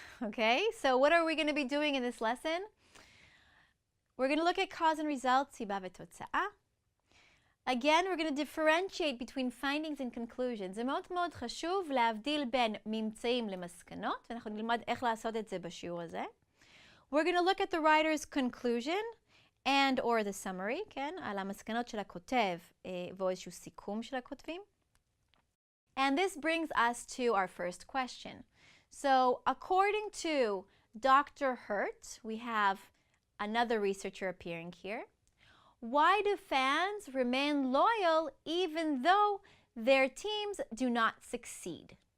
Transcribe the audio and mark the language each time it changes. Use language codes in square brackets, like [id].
[en] Okay, so what are we going to be doing in this lesson? We're going to look at cause and results, [he] סיבה ותוצאה. [en] Again, we're going to differentiate between findings and conclusions. [he] זה מאוד מאוד חשוב להבדיל בין ממצאים למסקנות, ואנחנו נלמד איך לעשות את זה בשיעור הזה. [en] We're going to look at the writer's conclusion and or the summary, כן? [he] על המסקנות של הכותב ואיזשהו סיכום של הכותבים. [en] And this brings us to our first question. So, according to Dr. Hurt, we have another researcher appearing here. Why do fans remain loyal even though their teams do not succeed?